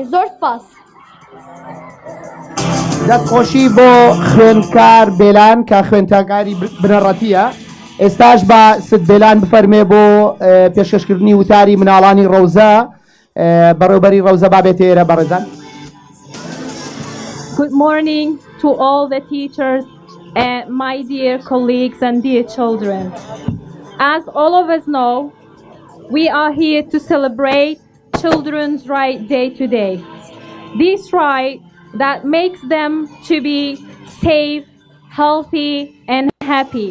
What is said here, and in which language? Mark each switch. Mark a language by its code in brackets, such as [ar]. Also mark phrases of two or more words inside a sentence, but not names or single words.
[ckb] زۆر سپاس. دەستخۆشی بۆ خوێنکار بێلان کە خوێنتاکاری بنەڕەتیە. ئێستاش بە سد بێلان بفەرمێ بۆ پێشکەشکردنی وتاری مناڵانی ڕەوزە. بەڕێوەبەری ڕەوزە بابێتە ئێرە بەڕێزان. [en] Good morning to all the teachers, my dear colleagues and dear children. As all of us know, we are here to celebrate Children's Right Day today. This right that makes them to be safe, healthy and happy.